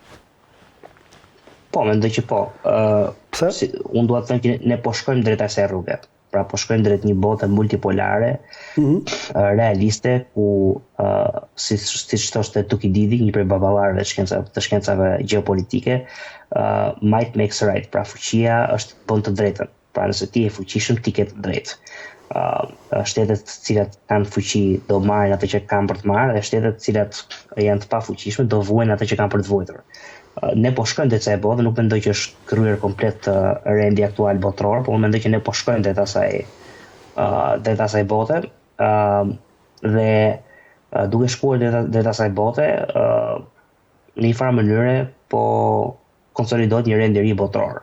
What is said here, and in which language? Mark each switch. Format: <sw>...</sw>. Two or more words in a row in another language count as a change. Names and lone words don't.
<sq>Po, mendoj që po. Pse? Unë dua të them që ne po shkojmë drejt asaj rruge. Pra po shkojmë drejt një bote multipolare, realiste, ku siç thoshte Tukididi, një prej baballarëve të shkencave gjeopolitike,</sq> <en>might makes right,</en> <sq>pra fuqia bën të drejtën. Pra nëse ti je fuqishëm, ti ke të drejtë. Shtetet të cilat kanë fuqi do marrin atë që kanë për të marrë, dhe shtetet të cilat janë të pafuqishme do vuajnë atë që kanë për të vuajtur. Ne po shkojmë drejt asaj bote, nuk mendoj që është kryer komplet rendi aktual botror, por mendoj që ne po shkojmë drejt asaj bote, dhe duke shkuar drejt asaj bote, në një farë mënyre po konsolidohet një rend i ri botror.</sq>